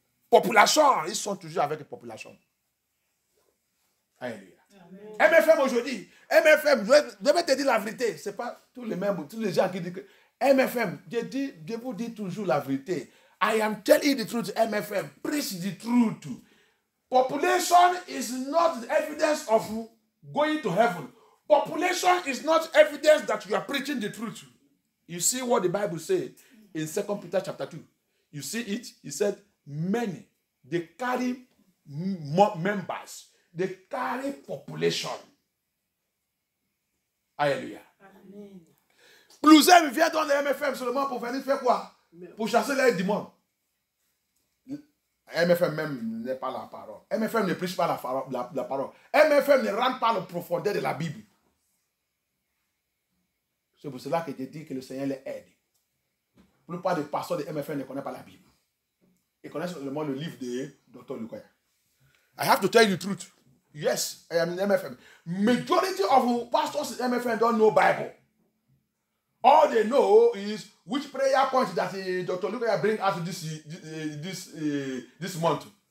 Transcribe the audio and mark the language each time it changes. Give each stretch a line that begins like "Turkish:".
French: Population, ils sont toujours avec les populations. Alléluia. MFM aujourd'hui, MFM, je vais te dire la vérité. Ce n'est pas tous les gens qui disent que MFM, je vous dis toujours la vérité.
English: I am telling the truth, MFM. Preach the truth. Population is not the evidence of going to heaven. Population is not evidence that you are preaching the truth. You see what the Bible says in 2 Peter chapter 2. You see it? He said, many, they carry members. They carry population. Hallelujah. Amen.
French: Plusieurs viennent dans les MFM seulement pour venir faire quoi? Pour chasser les démons. MFM même n'est pas la parole. MFM ne prêche pas la parole. MFM ne rentre pas la profondeur de la Bible. C'est pour cela que je dis que le Seigneur les aide. La plupart des pasteurs de MFM ne connaissent pas la Bible. Ils connaissent seulement le livre de Dr. Lukoya.
English: I have to tell you the truth. Yes, I am in MFM. Majority of pastors in MFM don't know Bible. All they know is which prayer point that Dr. Lukoya bring out this month.